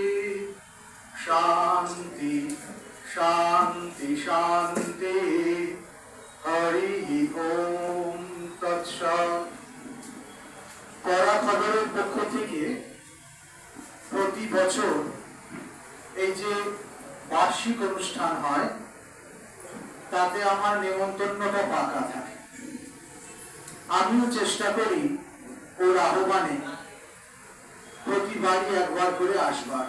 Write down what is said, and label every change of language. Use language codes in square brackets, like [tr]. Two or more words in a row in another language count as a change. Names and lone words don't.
[sa] शांति शांति शांति। हरि ओम तत्सत्। [bn] করা খবরের পক্ষ থেকে প্রতি বছর এই যে বার্ষিক অনুষ্ঠান হয় তাতে আমার নিমন্ত্রণটা পাকা থাকে। আমিও চেষ্টা করি ওর আহ্বানে প্রতিবারই একবার করে আসবার।